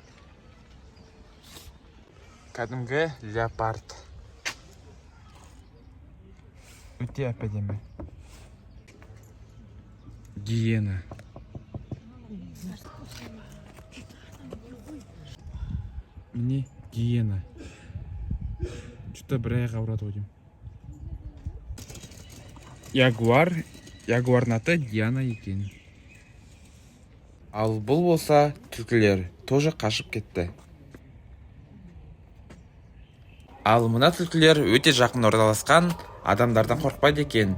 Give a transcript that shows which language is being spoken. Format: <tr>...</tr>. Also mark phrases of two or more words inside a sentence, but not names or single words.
<kk>Кәдімгі леопард. Өте әп-әдемі. Гиена. Міне гиена. Что-то бір аяқ ауырады ғой деймін. Ягуар. Ягуардың аты Диана екен. Ал бұл болса түлкілер. Тоже қашып кетті. Ал мына түлкілер өте жақын орналасқан, адамдардан қорқпайды екен.</kk>